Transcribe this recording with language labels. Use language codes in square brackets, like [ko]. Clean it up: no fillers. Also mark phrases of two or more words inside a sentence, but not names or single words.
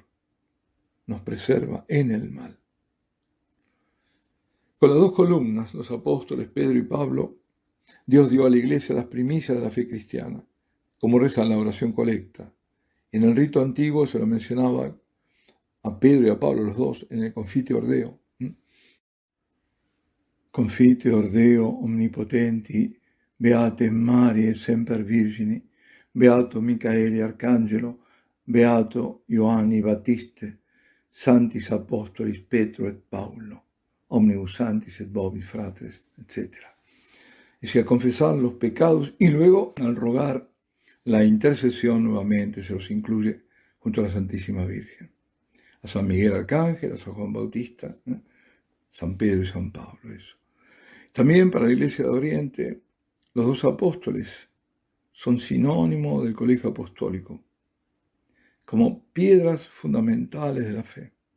[es] Nos preserva en el mal. Con las dos columnas, los apóstoles Pedro y Pablo, Dios dio a la iglesia las primicias de la fe cristiana, como reza en la oración colecta. En el rito antiguo se lo mencionaba a Pedro y a Pablo, los dos, en el Confiteor Deo. [la] Confiteor Deo omnipotenti, beate Marie semper Virgini, beato Micaeli Arcangelo, beato Ioanni Battiste, santis apostolis Petro et Paulo, omnibus santis et vobis fratres, [es] etc. Es decir, a confesar los pecados y luego al rogar la intercesión nuevamente se los incluye junto a la Santísima Virgen. A San Miguel Arcángel, a San Juan Bautista, San Pedro y San Pablo, eso. También para la Iglesia de Oriente, los dos apóstoles son sinónimo del colegio apostólico, como piedras fundamentales de la fe.